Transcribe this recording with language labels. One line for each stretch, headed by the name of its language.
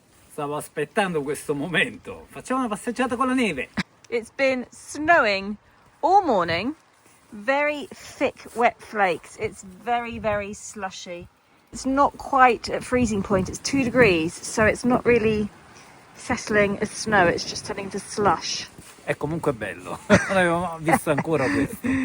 Italian: Stavo aspettando questo momento. Facciamo una passeggiata con la neve.
English: It's been snowing all morning. Very thick, wet flakes. It's very, very slushy. It's not quite at freezing point. It's 2 degrees, so it's not really settling as snow. It's just turning to slush.
Italian: È comunque bello. Non avevo visto ancora questo.